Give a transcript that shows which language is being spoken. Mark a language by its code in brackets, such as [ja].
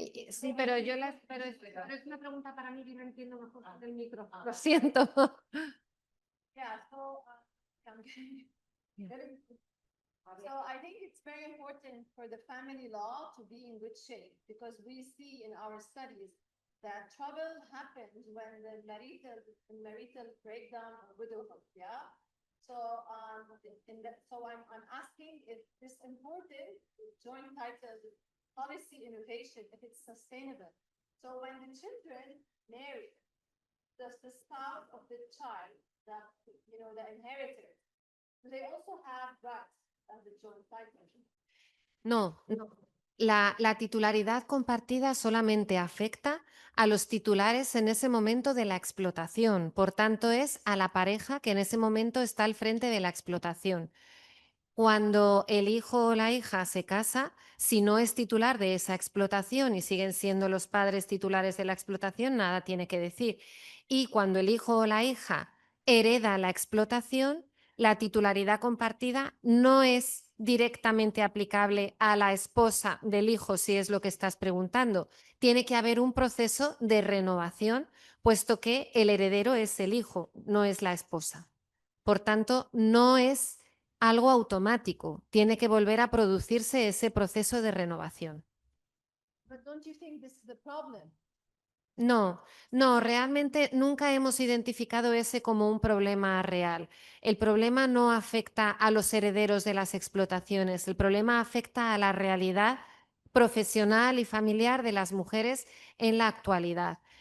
[es] Sí, pero pero es una pregunta para mí que no entiendo mejor del micro. Lo siento. [en] Yeah, so so I think it's very important for the family law to be in good shape, because we see in our studies that trouble happens when the marital breakdown or widowhood, yeah? So I'm asking if this important joint title policy innovation, if it's sustainable. So when the children marry, does the spouse of the child, the inheritor, do they also have rights as the joint title? [es] No. La titularidad compartida solamente afecta a los titulares en ese momento de la explotación. Por tanto, es a la pareja que en ese momento está al frente de la explotación. Cuando el hijo o la hija se casa, si no es titular de esa explotación y siguen siendo los padres titulares de la explotación, nada tiene que decir. Y cuando el hijo o la hija hereda la explotación, la titularidad compartida no es directamente aplicable a la esposa del hijo, si es lo que estás preguntando. Tiene que haber un proceso de renovación, puesto que el heredero es el hijo, no es la esposa. Por tanto, no es algo automático. Tiene que volver a producirse ese proceso de renovación. [en] But don't you think this is the problem? [es] No, realmente nunca hemos identificado ese como un problema real. El problema no afecta a los herederos de las explotaciones, el problema afecta a la realidad profesional y familiar de las mujeres en la actualidad.